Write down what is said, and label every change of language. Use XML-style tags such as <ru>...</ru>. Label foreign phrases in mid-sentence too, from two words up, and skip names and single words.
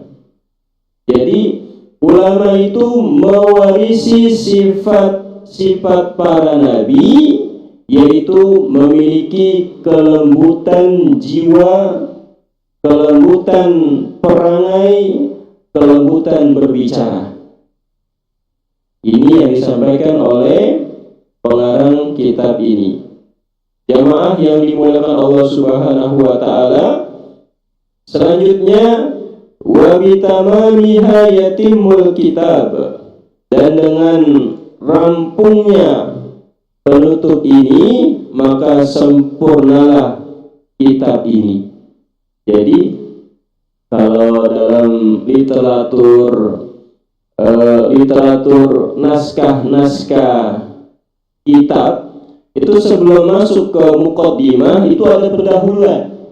<id>Jadi ulama itu mewarisi sifat para nabi, yaitu memiliki kelembutan jiwa, kelembutan perangai, kelembutan berbicara. Ini yang disampaikan oleh pengarang kitab ini. Jamaah yang dimuliakan Allah</id> <ar>سبحانه وتعالى,</ar> <id>selanjutnya</id> <ar>وبتمامها يتم الكتاب,</ar> <id>dan dengan rampungnya penutup ini maka sempurnalah kitab ini. Jadi kalau dalam literatur naskah kitab itu sebelum masuk ke muqaddimah itu ada pendahuluan.</id>